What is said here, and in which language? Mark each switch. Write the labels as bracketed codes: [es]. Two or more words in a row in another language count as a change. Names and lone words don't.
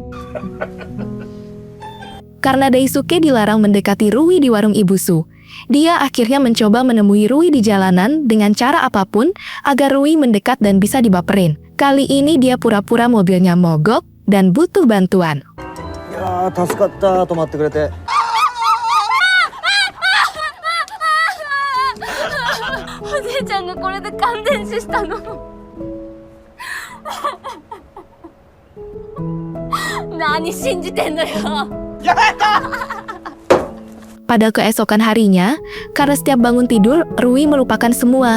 [id] Karena Daisuke dilarang mendekati Rui di warung Ibusu, dia akhirnya mencoba menemui Rui di jalanan dengan cara apapun agar Rui mendekat dan bisa dibaperin. Kali ini dia pura-pura mobilnya mogok dan butuh bantuan. Ya, [ja] 助かった。止まってくれて。おじいちゃんがこれで感電死したの。何信じてんのよ。 [id] Pada keesokan harinya, karena setiap bangun tidur, Rui melupakan semua.